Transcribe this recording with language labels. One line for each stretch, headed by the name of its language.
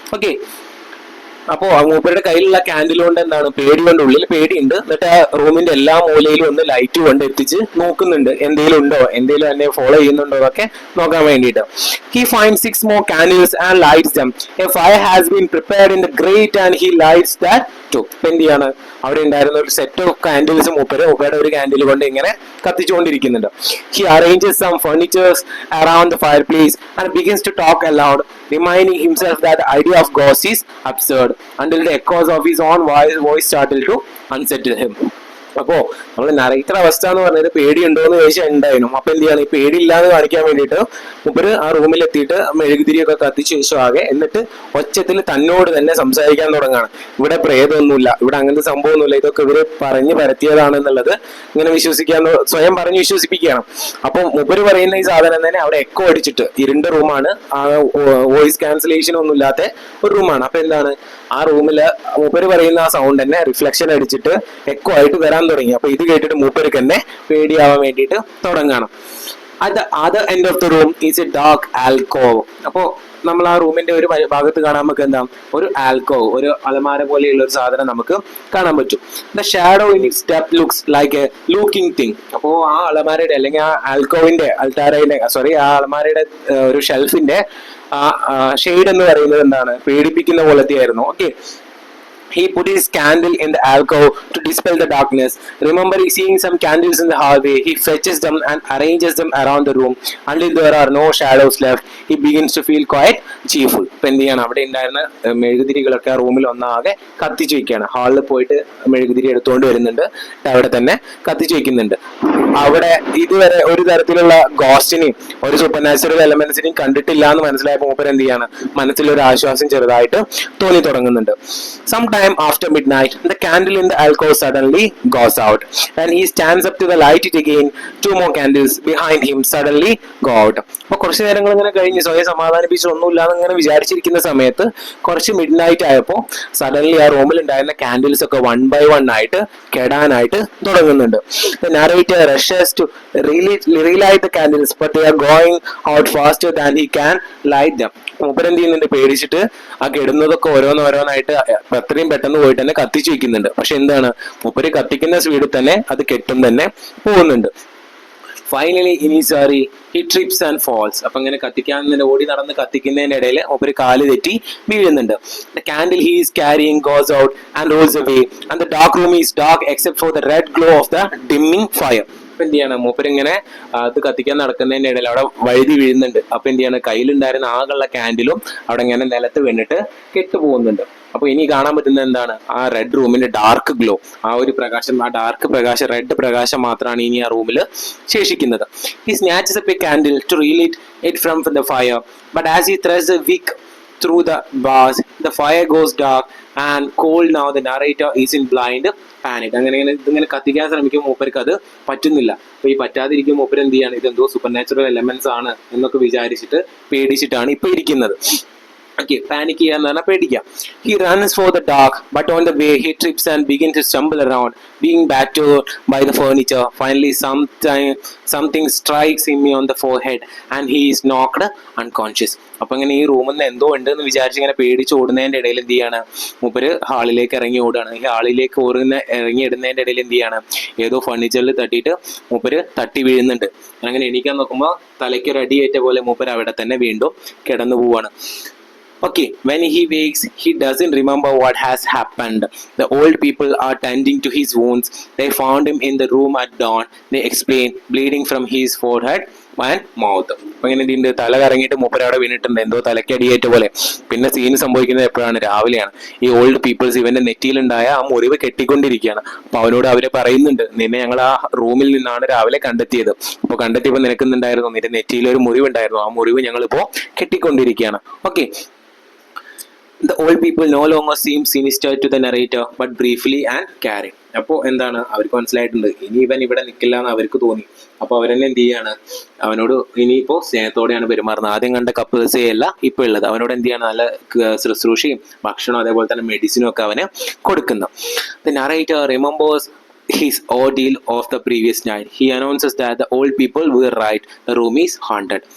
Malayalam: Okay, അപ്പോ മൂപ്പരുടെ കയ്യിലുള്ള ക്യാൻഡിൽ കൊണ്ട് എന്താണ്, പേടി കൊണ്ട്, ഉള്ളിൽ പേടിയുണ്ട്. എന്നിട്ട് ആ റൂമിന്റെ എല്ലാ മൂലയിലും ഒന്ന് ലൈറ്റ് കൊണ്ട് എത്തിച്ച് നോക്കുന്നുണ്ട്, എന്തെങ്കിലും ഉണ്ടോ, എന്തെങ്കിലും എന്നെ ഫോളോ ചെയ്യുന്നുണ്ടോ എന്നൊക്കെ നോക്കാൻ വേണ്ടിയിട്ട്.
English: He find 6 more candles and lights them. A fire has been prepared in the grate and he lights that too.
Malayalam: എന്ത് ചെയ്യാണ്, അവിടെ ഉണ്ടായിരുന്ന ഒരു സെറ്റ് ഓഫ് കാൻഡിൽസ് മൂപ്പരുടെ ഒരു കാൻഡിൽ കൊണ്ട് ഇങ്ങനെ കത്തിച്ചുകൊണ്ടിരിക്കുന്നുണ്ട്.
English: He arranges some furnitures around the fireplace and begins to talk aloud, reminding himself that the idea of ghosts is absurd, until the echoes of his own voice started to unsettle him.
Malayalam: അപ്പോ നമ്മള് narrator അവസ്ഥ എന്ന് പറഞ്ഞത് പേടിയുണ്ടോ എന്ന് ചോദിച്ചാൽ ഉണ്ടായിരുന്നു. അപ്പൊ എന്ത് ചെയ്യാണ്, ഈ പേടിയില്ലാന്ന് കാണിക്കാൻ വേണ്ടിയിട്ട് മുപ്പര് ആ റൂമിലെത്തിയിട്ട് മെഴുകുതിരിയൊക്കെ കത്തിച്ചു ശേഷം ആകെ, എന്നിട്ട് ഒച്ചത്തിൽ തന്നോട് തന്നെ സംസാരിക്കാൻ തുടങ്ങാണ്. ഇവിടെ പ്രേതമൊന്നുമില്ല, ഇവിടെ അങ്ങനത്തെ സംഭവമൊന്നുമില്ല, ഇതൊക്കെ ഇവര് പറഞ്ഞു പരത്തിയതാണെന്നുള്ളത് ഇങ്ങനെ വിശ്വസിക്കാന്ന് സ്വയം പറഞ്ഞ് വിശ്വസിപ്പിക്കുകയാണ്. അപ്പൊ മുപ്പര് പറയുന്ന ഈ സാധനം തന്നെ അവിടെ എക്കോ അടിച്ചിട്ട്, ഇരുണ്ട റൂമാണ്, ആ വോയിസ് ക്യാൻസലേഷൻ ഒന്നും ഇല്ലാത്ത ഒരു റൂമാണ്. അപ്പൊ എന്താണ്, ആ റൂമില് മൂപ്പര് പറയുന്ന ആ സൗണ്ട് തന്നെ റിഫ്ലക്ഷൻ അടിച്ചിട്ട് എക്കോ ആയിട്ട് വരാൻ തുടങ്ങി. അപ്പൊ ഇത് കേട്ടിട്ട് മൂപ്പർക്ക് തന്നെ പേടിയാവാൻ വേണ്ടിയിട്ട് തുടങ്ങണം.
English: At the other end of the room is a dark alcove.
Malayalam: അപ്പോ നമ്മൾ ആ റൂമിന്റെ ഒരു ഭാഗത്ത് കാണാൻ നമുക്ക് എന്താ, ഒരു ആൽക്കോവ്, ഒരു അലമാര പോലെയുള്ള ഒരു സാധനം നമുക്ക് കാണാൻ പറ്റും.
English: The shadow in its depth looks like a looking thing.
Malayalam: അപ്പോൾ ആ അലമാരയുടെ അല്ലെങ്കിൽ ആ ആൽക്കോവിന്റെ ആ അലമാരയുടെ ഒരു ഷെൽഫിന്റെ ആ ഷെയ്ഡ് എന്ന് പറയുന്നത് എന്താണ്, പേടിപ്പിക്കുന്ന പോലത്തെ ആയിരുന്നു.
English: Okay, he put his candle in the alcove to dispel the darkness. Remembering seeing some candles in the hallway, he fetches them and arranges them around the room until there are no shadows left. He begins to feel quite cheerful.
Malayalam: ഇപ്പൊ എന്ത് ചെയ്യണം, അവിടെ ഉണ്ടായിരുന്ന മെഴുകുതിരികളൊക്കെ റൂമിൽ ഒന്നാകെ കത്തിച്ചു വെക്കുകയാണ്. ഹാളിൽ പോയിട്ട് മെഴുകുതിരി എടുത്തുകൊണ്ട് വരുന്നുണ്ട്, അവിടെ തന്നെ കത്തിച്ചു വെക്കുന്നുണ്ട്. അവിടെ ഇതുവരെ ഒരു തരത്തിലുള്ള ഗോസ്റ്റിനെയും ഒരു സൂപ്പർ നാച്ചുറൽ എലമെന്റ്സിനെയും കണ്ടിട്ടില്ല എന്ന് മനസ്സിലായപ്പോൾ മൂപ്പർ എന്ത് ചെയ്യാണ്, മനസ്സിലൊരു ആശ്വാസം ചെറുതായിട്ട് തോന്നി തുടങ്ങുന്നുണ്ട്.
English: Sometime after midnight, the candle in the alcove suddenly goes out, and he stands up to the light it again. 2 more candles behind him suddenly go out.
Malayalam: അപ്പൊ കുറച്ചു നേരങ്ങൾ ഇങ്ങനെ കഴിഞ്ഞ് സ്വയം സമാധാനിപ്പിച്ച് ഒന്നുമില്ലാന്ന് ഇങ്ങനെ വിചാരിച്ചിരിക്കുന്ന സമയത്ത് കുറച്ച് മിഡ് നൈറ്റ് ആയപ്പോൾ സഡൻലി ആ റൂമിൽ ഉണ്ടായിരുന്ന കാൻഡിൽസ് ഒക്കെ 1 by 1 ആയിട്ട് കെടാനായിട്ട് തുടങ്ങുന്നുണ്ട്.
English: The narrator rushes to relight the candles, but they are going out faster than he can light them.
Malayalam: മൂപ്പര് എന്ത് ചെയ്യുന്നുണ്ട്, പേടിച്ചിട്ട് ആ കെടുന്നതൊക്കെ ഓരോന്നോരോന്നായിട്ട് അത്രയും പെട്ടെന്ന് പോയിട്ട് തന്നെ കത്തിച്ചു വെക്കുന്നുണ്ട്. പക്ഷെ എന്താണ്, മൂപ്പര് കത്തിക്കുന്ന സ്പീഡിൽ തന്നെ അത് കെട്ടും തന്നെ പോകുന്നുണ്ട്.
English: Finally in his hurry he trips and falls.
Malayalam: അപ്പൊ ഇങ്ങനെ കത്തിക്കാൻ ഓടി നടന്ന് കത്തിക്കുന്നതിന്റെ ഇടയിൽ ഒരു കാല് തെറ്റി വീഴുന്നുണ്ട്.
English: The candle he is carrying goes out and rolls away, and the dark room is dark except for the red glow of the dimming fire.
Malayalam: അപ്പൊ എന്ത് ചെയ്യണം, മൂപ്പരിങ്ങനെ അത് കത്തിക്കാൻ നടക്കുന്നതിന്റെ ഇടയിൽ അവിടെ വഴുതി വീഴുന്നുണ്ട്. അപ്പൊ എന്ത് ചെയ്യണം, കയ്യിലുണ്ടായിരുന്ന ആകെയുള്ള ക്യാൻഡിലും അവിടെ ഇങ്ങനെ നിലത്ത് വീണിട്ട് കെട്ടുപോകുന്നുണ്ട്. അപ്പൊ ഇനി കാണാൻ പറ്റുന്നത് എന്താണ്, ആ റെഡ് റൂമിന്റെ ഡാർക്ക് ഗ്ലോ, ആ ഒരു പ്രകാശം, ആ ഡാർക്ക് പ്രകാശം, റെഡ് പ്രകാശം മാത്രമാണ് ഇനി ആ റൂമിൽ ശേഷിക്കുന്നത്.
English: He snatches up a candle to relight it from the fire, but as he thrusts a wick through the bars, the fire goes dark and cold. Now the narrator is in blind panic.
Malayalam: അങ്ങനെ കത്തിക്കാൻ ശ്രമിക്കും, മൂപ്പർക്ക് അത് പറ്റുന്നില്ല. അപ്പൊ ഈ പറ്റാതിരിക്കും മൂപ്പര് എന്ത് ചെയ്യാണ്, ഇതെന്തോ സൂപ്പർ നാച്ചുറൽ എലമെന്റ്സ് ആണ് എന്നൊക്കെ വിചാരിച്ചിട്ട് പേടിച്ചിട്ടാണ് ഇപ്പൊ ഇരിക്കുന്നത്. Okay, panic ചെയ്യാന്ന് പറഞ്ഞാൽ പേടിക്കുക.
English: He runs for the dark, but on the way he trips and begins to stumble around, being battered by the furniture. Finally, something strikes him on the forehead and he is knocked unconscious.
Malayalam: അപ്പൊ ഇങ്ങനെ ഈ റൂമിൽ നിന്ന് എന്തോ ഉണ്ടെന്ന് വിചാരിച്ച് ഇങ്ങനെ പേടിച്ച് ഓടുന്നതിന്റെ ഇടയിൽ എന്ത് ചെയ്യാണ്, മൂപ്പര് ഹാളിലേക്ക് ഇറങ്ങി ഓടുകയാണ്. ഈ ഹാളിലേക്ക് ഇറങ്ങി ഇടുന്നതിന്റെ ഇടയിൽ എന്ത് ചെയ്യാണ്, ഏതോ ഫർണിച്ചറിൽ തട്ടിയിട്ട് മൂപ്പര് തട്ടി വീഴുന്നുണ്ട്. അങ്ങനെ എണീക്കാൻ നോക്കുമ്പോൾ തലയ്ക്കൊരു അടിയേറ്റ പോലെ മൂപ്പര് അവിടെ തന്നെ വീണ്ടും കിടന്നു പോവാണ്.
English: Okay, when he wakes, he doesn't remember what has happened. The old people are tending to his wounds. They found him in the room at dawn. They explain, bleeding from his forehead and mouth.
Malayalam: അങ്ങനെ ഇതിന്റെ തല കറങ്ങിയിട്ട് മൂപ്പരവിടെ വീണിട്ടുണ്ട്, എന്തോ തലയ്ക്ക് അടിയേറ്റ പോലെ. പിന്നെ scene സംഭവിക്കുന്നത് എപ്പോഴാണ്, രാവിലെയാണ്. ഈ ഓൾഡ് പീപ്പിൾസ് ഇവന്റെ നെറ്റിയിലുണ്ടായ ആ മുറിവ് കെട്ടിക്കൊണ്ടിരിക്കുകയാണ്. അപ്പൊ അവനോട് അവര് പറയുന്നുണ്ട്, നിന്നെ ഞങ്ങൾ ആ റൂമിൽ നിന്നാണ് രാവിലെ കണ്ടെത്തിയത്. അപ്പൊ കണ്ടെത്തിയപ്പോൾ നിനക്കുന്നുണ്ടായിരുന്നു, നിന്റെ നെറ്റിയിൽ ഒരു മുറിവുണ്ടായിരുന്നു, ആ മുറിവ് ഞങ്ങളിപ്പോ കെട്ടിക്കൊണ്ടിരിക്കുകയാണ്. Okay.
English: The old people no longer seem sinister to the narrator, but briefly and caring.
Malayalam: അപ്പോൾ എന്താണ്, അവർക്ക് മനസ്സിലായിട്ടുണ്ട് ഇനി ഇവൻ ഇവിടെ നിൽക്കില്ല എന്ന് അവർക്ക് തോന്നി. അപ്പൊ അവരെന്നെ എന്ത് ചെയ്യാണ്, അവനോട് ഇനിയിപ്പോ സ്നേഹത്തോടെയാണ് പെരുമാറുന്നത്. ആദ്യം കണ്ട കപ്പിൾസേ അല്ല ഇപ്പൊ ഉള്ളത്. അവനോട് എന്ത് ചെയ്യാണ്, നല്ല ശുശ്രൂഷയും ഭക്ഷണവും അതേപോലെ തന്നെ മെഡിസിനും ഒക്കെ അവന് കൊടുക്കുന്നു.
English: The narrator remembers his ordeal of the previous night. He announces that the old people were right, the room is haunted.